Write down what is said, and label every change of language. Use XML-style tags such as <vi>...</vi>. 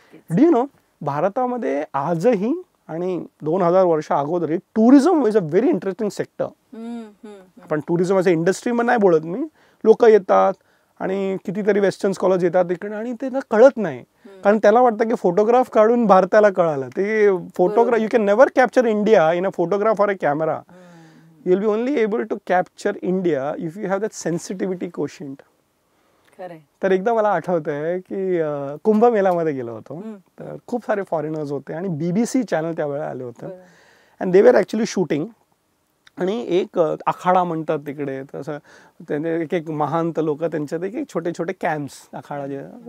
<en>do you know,</en> <mr>भारतामध्ये आजही आणि 2000 वर्ष अगोदर</mr> <en>Tourism is a very interesting sector.</en> <mr>पण टुरिझम असं इंडस्ट्रीमध्ये नाही बोलत मी. लोक येतात आणि कितीतरी वेस्टर्न स्कॉलर्स येतात तिकडे आणि त्यांना कळत नाही. कारण त्याला वाटतं की फोटोग्राफ काढून भारताला कळालं.</mr> <en>ते photograph, you can never capture India in a photograph or a camera. You will be only able to capture India if you have that sensitivity quotient.</en> <mr>तर एकदा मला आठवतंय की कुंभमेळ्यामध्ये गेलो होतो. तर खूप सारे फॉरेनर्स होते आणि BBC चॅनल त्यावेळेला आले होते.</mr> <en>And they were actually shooting.</en> <mr>आणि एक आखाडा म्हणतात तिकडे, तसं त्यांचे एक एक महांत लोक, त्यांच्यात एक एक छोटे छोटे कॅम्प्स आखाडा जे.</mr>